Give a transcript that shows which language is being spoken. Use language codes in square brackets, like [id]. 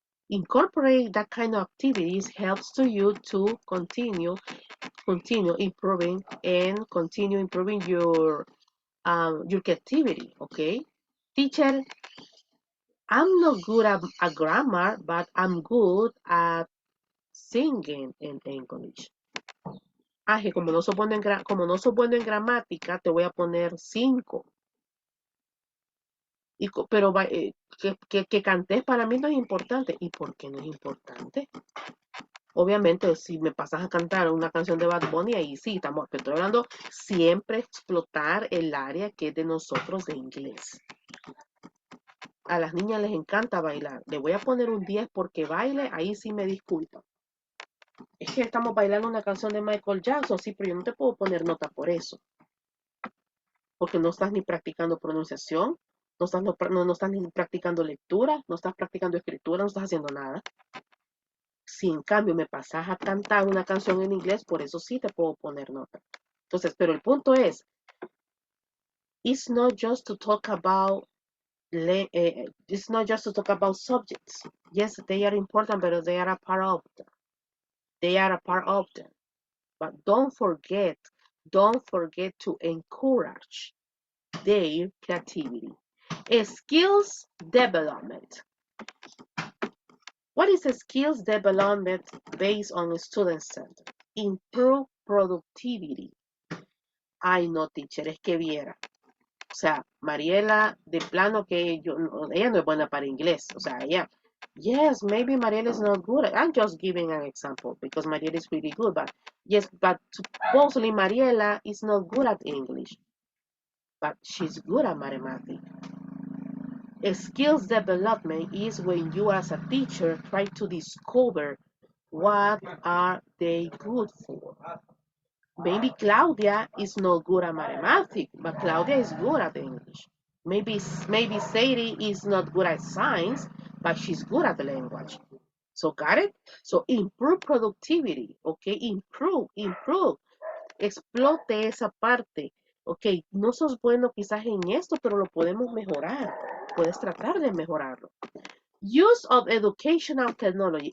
[en] Incorporate that kind of activities helps to you to continue improving and continue improving your creativity. Okay, teacher, I'm not good at grammar, but I'm good at singing in English. [es] Ah, que como no soy bueno en gramática, te voy a poner 5. Pero que cantes para mí no es importante. ¿Y por qué no es importante? Obviamente, si me pasas a cantar una canción de Bad Bunny, ahí sí, pero estoy hablando siempre explotar el área que es de nosotros de inglés. A las niñas les encanta bailar. Le voy a poner un 10 porque baile, ahí sí me disculpa. Es que estamos bailando una canción de Michael Jackson, sí, pero yo no te puedo poner nota por eso. Porque no estás ni practicando pronunciación, no estás ni practicando lectura, no estás practicando escritura, no estás haciendo nada. Si en cambio me pasas a cantar una canción en inglés, por eso sí te puedo poner nota. Entonces, pero el punto es, [en] it's not just to talk about it's not just to talk about subjects. Yes, they are important, but they are a part of them. They are a part of them. But don't forget to encourage their creativity. Skills development. What is a skills development based on student center? Improve productivity. [es] Ay, no, teacher, es que viera. O sea, Mariela, de plano que ella no es buena para inglés. O sea, ella, [en] yes, maybe Mariela is not good. I'm just giving an example because Mariela is really good. But yes, but supposedly Mariela is not good at English. But she's good at mathematics. Skills development is when you as a teacher try to discover what are they good for. Maybe Claudia is not good at mathematics, but Claudia is good at English. Maybe Sadie is not good at science, but she's good at the language. So got it? So improve productivity, okay? Improve. [es] Explote esa parte. Ok, no sos bueno quizás en esto, pero lo podemos mejorar. Puedes tratar de mejorarlo. [en] Use of educational technology.